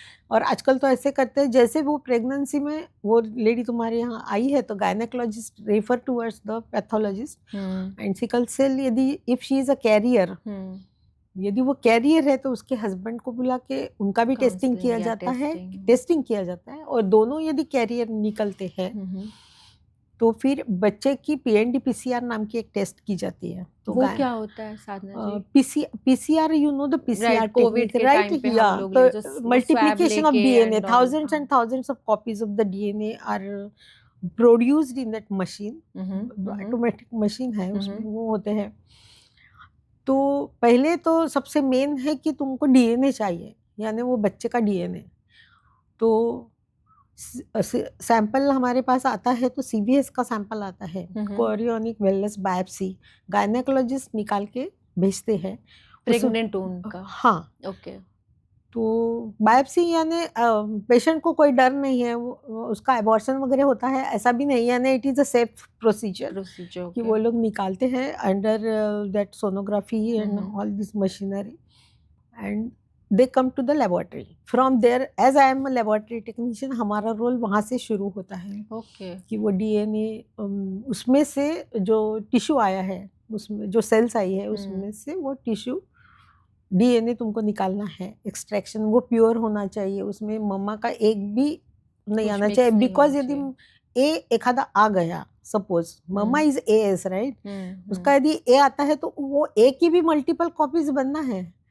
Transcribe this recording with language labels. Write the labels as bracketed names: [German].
[Hindi] और आजकल तो ऐसे करते हैं, जैसे वो प्रेगनेंसी में वो लेडी तुम्हारे यहाँ आई है तो gynaecologist [English] refer towards the pathologist, and [Hindi] sickle cell यदि [English] if she is a carrier, [Hindi] यदि वो कैरियर है तो उसके हस्बैंड को बुला के उनका भी टेस्टिंग किया जाता है, और दोनों यदि कैरियर निकलते हैं तो फिर बच्चे की PND PCR नाम की एक टेस्ट की जाती है। तो वो क्या होता है साधना जी? [English] PCR, you know the PCR [Hindi] Covid के टाइम पे हम लोग [English] तो multiplication of DNA, thousands and thousands of copies of the DNA are produced in that machine, [Hindi] automatic machine है, उसमें वो होते हैं। तो पहले तो सबसे मेन है कि तुमको DNA चाहिए, यानी वो बच्चे का DNA। तो सैंपल हमारे पास आता है तो CVS का सैंपल आता है, कोरियोनिक वेलनेस बायोप्सी, गायनेकोलॉजिस्ट निकाल के भेजते हैं प्रेग्नेंट उनका। हाँ, ओके। तो बायोप्सी यानी पेशेंट को कोई डर नहीं है, उसका एबॉर्शन वगैरह होता है ऐसा भी नहीं, यानी [English] it is a safe procedure [Hindi] कि वो लोग निकालते हैं [English] Under that sonography and all this machinery, and they come to the laboratory. From there, as I am a laboratory technician, [Hindi] हमारा रोल वहाँ से शुरू होता है। कि वो DNA उसमें से जो टिश्यू आया है, उसमें जो सेल्स आई है, उसमें से वो टिश्यू DNA तुमको निकालना है, एक्सट्रैक्शन वो प्योर होना चाहिए, उसमें मम्मा का एक भी नहीं आना चाहिए, बिकॉज यदि एखादा आ गया, [English] suppose मम्मा is AS right, [Hindi] उसका यदि A आता है तो वो A की भी मल्टीपल कॉपीज बनना है,